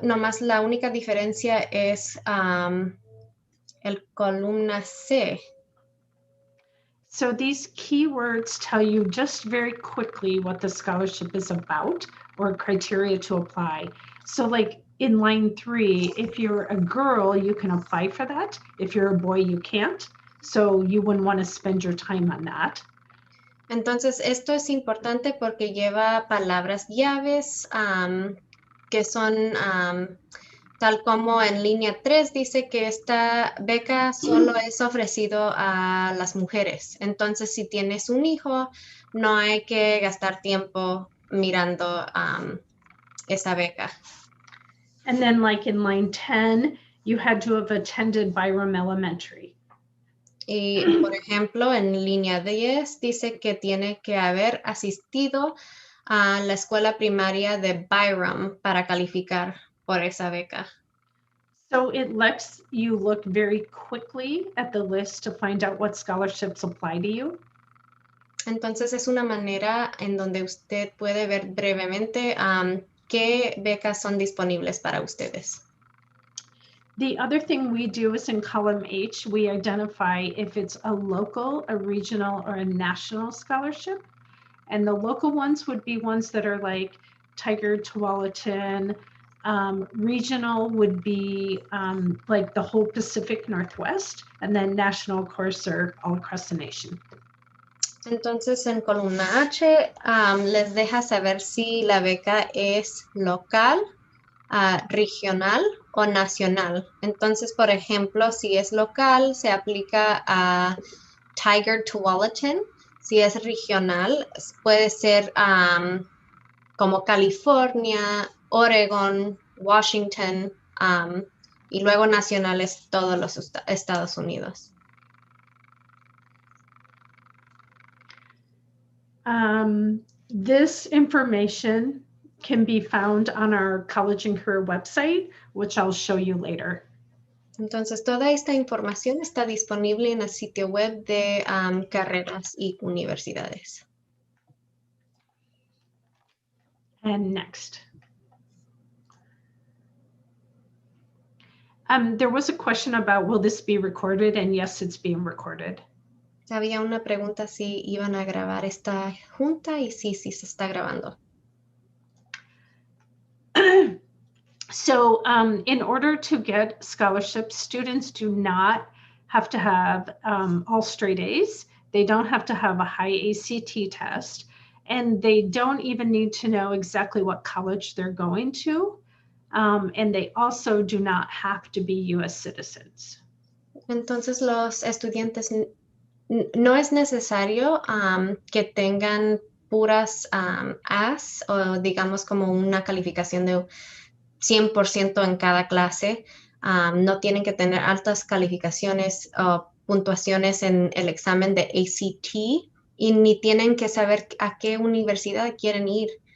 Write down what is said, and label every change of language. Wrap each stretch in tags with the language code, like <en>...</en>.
<es>Nomás la única diferencia es el columna C.</es> <en>So these keywords tell you just very quickly what the scholarship is about or criteria to apply. So like in line 3, if you're a girl, you can apply for that. If you're a boy, you can't. So you wouldn't want to spend your time on that.</en> <es>Entonces, esto es importante porque lleva palabras llaves que son tal como en línea 3 dice que esta beca solo es ofrecido a las mujeres. Entonces, si tienes un hijo, no hay que gastar tiempo mirando esa beca.</es> <en>And then like in line 10, you had to have attended Byram Elementary.</en> <es>Y, por ejemplo, en línea 10 dice que tiene que haber asistido a la escuela primaria de Byram para calificar por esa beca.</es> <en>So it lets you look very quickly at the list to find out what scholarships apply to you.</en> <es>Entonces es una manera en donde usted puede ver brevemente qué becas son disponibles para ustedes.</es> <en>The other thing we do is in column H, we identify if it's a local, a regional, or a national scholarship. And the local ones would be ones that are like Tigard-Tualatin. Regional would be like the whole Pacific Northwest. And then national, of course, are all across the nation.</en> <es>Entonces en columna H les deja saber si la beca es local, regional o nacional. Entonces, por ejemplo, si es local, se aplica a Tigard-Tualatin. Si es regional, puede ser como California, Oregon, Washington, y luego nacionales todos los Estados Unidos.</es> <en>This information can be found on our college and career website, which I'll show you later.</en> <es>Entonces, toda esta información está disponible en el sitio web de carreras y universidades.</es> <en>And next. There was a question about, will this be recorded? And yes, it's being recorded.</en> <es>Había una pregunta si iban a grabar esta junta y sí se está grabando.</es> <en>So in order to get scholarships, students do not have to have all straight A's. They don't have to have a high ACT test, and they don't even need to know exactly what college they're going to. And they also do not have to be U.S. citizens.</en> <es>Entonces los estudiantes no es necesario que tengan puras As o digamos como una calificación de 100% en cada clase. No tienen que tener altas calificaciones o puntuaciones en el examen de ACT y ni tienen que saber a qué universidad quieren ir.</es>